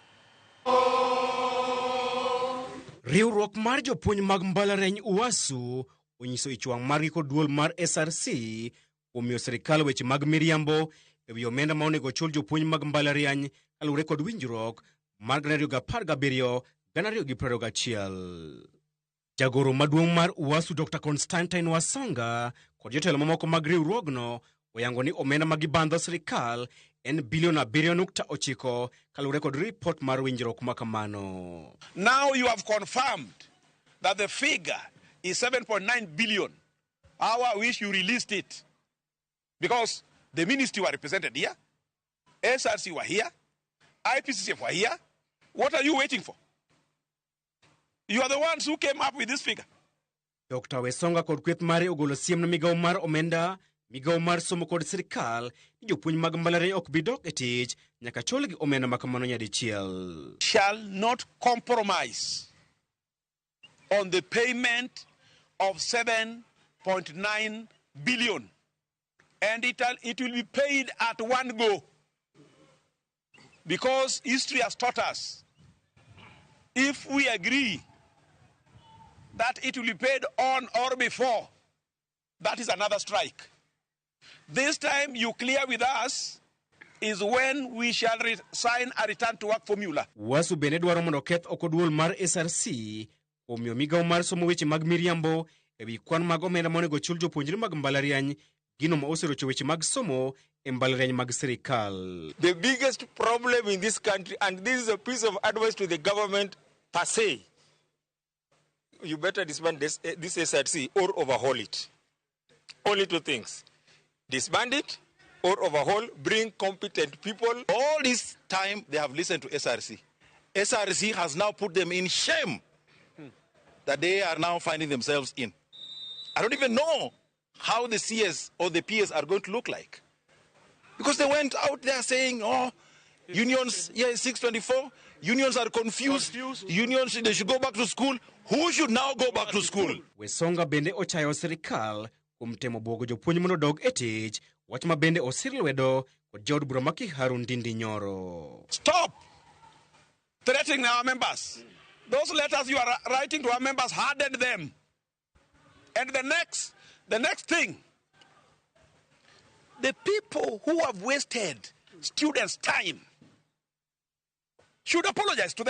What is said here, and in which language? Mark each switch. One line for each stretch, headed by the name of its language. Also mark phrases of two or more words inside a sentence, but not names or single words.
Luo (Kenya and Tanzania): Riwruok mar jopuonj mag mbalariany UWASU onyiso ichwang' margi kod duol mar SRC omiyo sirkal weche mag miriambo ewi omenda ma onego chul jopuonj mag mbalariany kaluwore kod winjruok mar 2017-2021. Jagoro maduong' mar UWASU Dr. Constantine Wasonga kod jotelo mamoko mag riwruogno oyango ni omenda magibandho sirkal en bilion 7.9 kaluwore kod report mar winjruok makamano.
English: Now you have confirmed that the figure is 7.9 billion. How I wish you released it. Because the ministry were represented here, SRC were here, IPCCF were here. What are you waiting for? You are the ones who came up with this figure.
Luo (Kenya and Tanzania): Dr. Wasonga kod kweth mare ogolo siem na migawo mar omenda migawo mar somo kod sirkal ni jopuonj mag mbalariany ok bi dok e tich nyaka chulgi omenda makamano nyadichiel.
English: Shall not compromise on the payment of 7.9 billion, and it will be paid at one go, because history has taught us if we agree that it will be paid on or before, that is another strike. This time you clear with us is when we shall sign a return to work formula.
Luo (Kenya and Tanzania): Wasu bende dwaro mondo keth oko duol mar SRC omiyo migawo mar somo weche mag miriambo ewi kwan mag omenda monego chul jopuonjre mag mbalariany gino ma oserocho weche mag somo e mbalariany mag sirkal.
English: The biggest problem in this country, and this is a piece of advice to the government per se, you better disband this SRC or overhaul it. Only two things. Disband it or overhaul, bring competent people. All this time they have listened to SRC. SRC has now put them in shame that they are now finding themselves in. I don't even know how the CS or the PS are going to look like. Because they went out there saying, oh, unions, 624, unions are confused. Unions, they should go back to school. Who should now go back to school?
Luo (Kenya and Tanzania): Wasonga bende ochayo sirkal kumtemo bwogo jopuonj mondo dog e tich, wach ma bende osir lwedo kod jaod bura ma Kiharu Ndindi Nyoro.
English: Stop threatening our members. Those letters you are writing to our members hardened them. And the next thing, the people who have wasted students' time should apologize to them.